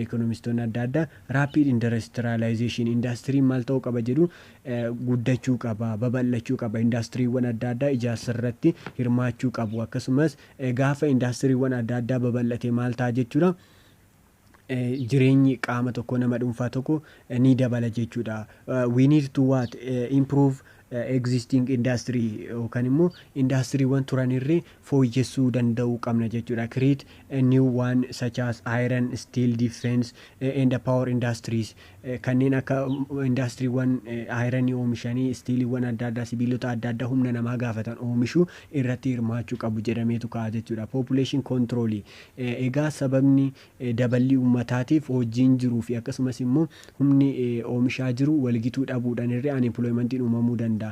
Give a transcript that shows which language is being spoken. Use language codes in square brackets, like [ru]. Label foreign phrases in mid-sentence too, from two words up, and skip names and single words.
[om] Ikonomistoonni adda addaa [en] rapid industrialization [om] industrii maal ta'uu qaba jedhu guddachuu qaba, babal'achuu qaba. Industiriiwwan adda addaa ijaarsa irratti hirmaachuu qabu. Akkasumas gaafa industiriiwwan adda addaa babal'ate maal ta'a jechuudha. Jireenyi qaama tokko nama dhuunfaa tokko ni dabala jechuudha. [en] We need to what improve existing industry [om] yookaan immoo industiriiwwan turanirree fooyyessuu danda'uu qabna jechuudha. [en] Create a new one such as iron, steel, defense and power industries. [om] Kanneen akka industiriiwwan iron oomishanii steeliiwwan adda addaa sibiilota adda addaa humna namaa gaafatan oomishuu irratti hirmaachuu qabu jedhameetu ka'a jechuudha. [en] Population control [om] egaa sababni dabalii uummataatiif hojiin jiruu fi akkasumas immoo humni oomishaa jiru walgituu dhabuudhaan irree unemploymentiin uumamuu danda'a danda'a.